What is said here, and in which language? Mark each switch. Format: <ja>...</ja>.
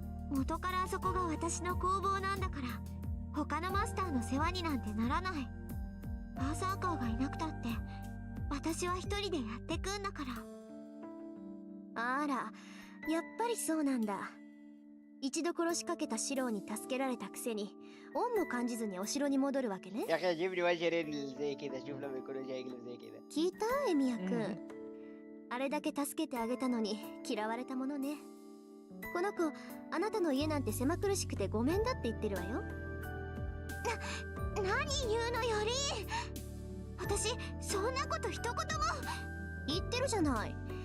<ja>元からあそこが私の工房なんだから、他のマスターの世話になんてならない。バーサーカーがいなくたって、私は一人でやってくんだから。あら、やっぱりそうなんだ。一度殺しかけたシローに助けられたくせに、恩も感じずにお城に戻るわけね。</ja> <ar>يا أخي جيب لي وجه رين زي كذا، شوف لما يكونوا جايين زي كذا.</ar> <ja>聞いたエミヤくん。あれだけ助けてあげたのに嫌われたものね。この子、あなたの家なんて狭苦しくてごめんだって言ってるわよ。何言うのより。私、そんなこと一言も。言ってるじゃない。</ja>